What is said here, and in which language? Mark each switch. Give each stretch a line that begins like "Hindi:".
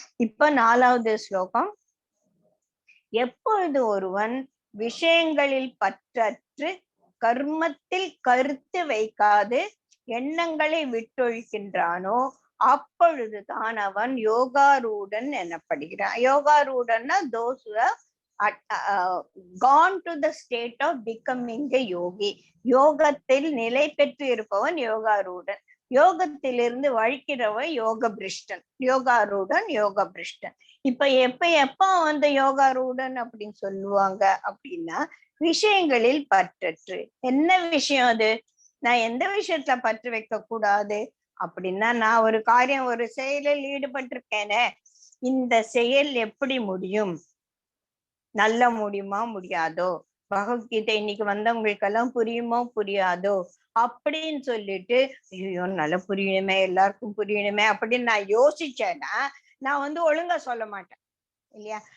Tamil: இப்ப 4வது ஸ்லோகம். எப்பொழுது ஒருவன் விஷயங்களில் பற்றற்று கர்மத்தில் கருத்து வைக்காது எண்ணங்களை விட்டொழிக்கின்றானோ அப்பொழுதுதான் அவன் யோகாரூடன் எனப்படுகிறான். யோகாரூடன்னா
English: those who have gone to the state of becoming a yogi.
Tamil: யோகத்தில் நிலை பெற்று இருப்பவன் யோகாரூடன். யோகத்திலிருந்து வழிக்கிறவன் யோக பிரிஷ்டன். யோகாரூடன் யோக பிரிஷ்டன். இப்ப எப்ப வந்து யோகாரூடன் அப்படின்னு சொல்லுவாங்க அப்படின்னா, விஷயங்களில் பற்றற்று. என்ன விஷயம் அது? நான் எந்த விஷயத்துல பற்று வைக்க கூடாது அப்படின்னா, நான் ஒரு காரியம் ஒரு செயலில் ஈடுபட்டிருக்கேனே, இந்த செயல் எப்படி முடியும், நல்ல முடியுமா முடியாதோ, பகவத்கீதை இன்னைக்கு வந்தவங்களுக்கு எல்லாம் புரியுமோ புரியாதோ அப்படின்னு சொல்லிட்டு, ஐயோ நல்லா புரியணுமே, எல்லாருக்கும் புரியணுமே அப்படின்னு நான் யோசிச்சேன்னா நான் வந்து ஒழுங்கா சொல்ல மாட்டேன் இல்லையா?